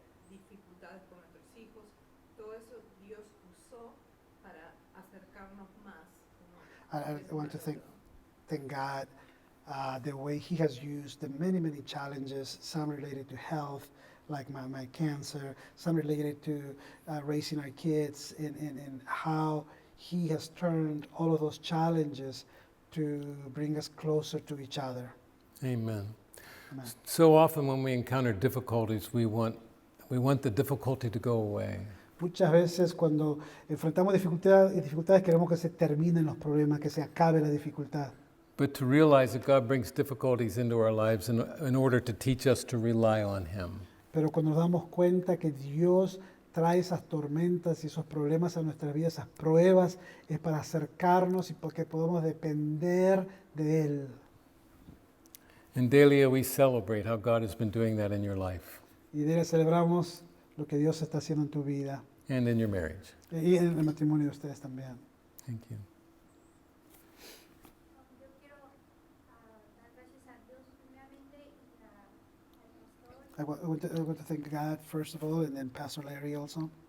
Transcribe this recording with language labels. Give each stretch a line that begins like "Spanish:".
Spanish: dificultades con nuestros hijos, todo eso Dios usó para acercarnos más.
English: I want to thank God the way He has used the many challenges, some related to health, like my cancer, some related to raising our kids, and how He has turned all of those challenges to bring us closer to each other. Amen. Amen. So often when we encounter difficulties, we want the difficulty to go away.
Spanish: Muchas veces cuando enfrentamos dificultades queremos que se terminen los problemas, que se acabe la dificultad.
English: But to realize that God brings difficulties into our lives in order to teach us to rely on Him.
Spanish: Pero cuando nos damos cuenta que Dios trae esas tormentas y esos problemas a nuestras vidas, esas pruebas, es para acercarnos y porque podamos depender de Él.
English: In Delia, we celebrate how God has been doing that in your life
Spanish: Y de Él celebramos lo que Dios está haciendo en tu vida
English: and in your marriage.
Spanish: y en el matrimonio de ustedes también.
English: Thank you.
Spanish: Yo quiero dar gracias a Dios primeramente y al pastor
English: I want to thank God first of all, and then Pastor Larry also,